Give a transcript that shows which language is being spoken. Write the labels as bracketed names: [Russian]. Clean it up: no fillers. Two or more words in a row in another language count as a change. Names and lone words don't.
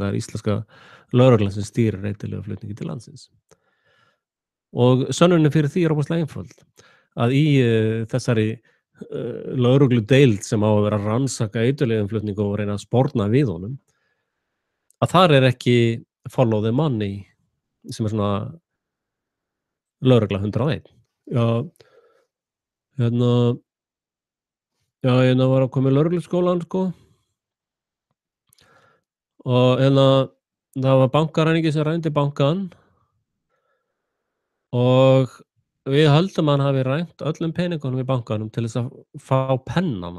[Icelandic] Það er íslenska lögreglan sem stýrir eiturlyfjaflutningi til landsins. Og sönnunin fyrir því er óbúslega einföld, að í þessari lögregludeild sem á að vera að rannsaka eiturlyfjaflutning og reyna að sporna við honum, að þar er ekki [English] follow the money [Icelandic] sem er svona lögregla 101. Hérna var að koma í lögregluskólann, sko, og það var bankaræningi sem rændi bankann og við höldum að hann hafi rænt öllum peningunum í bankanum til þess að fá pennana.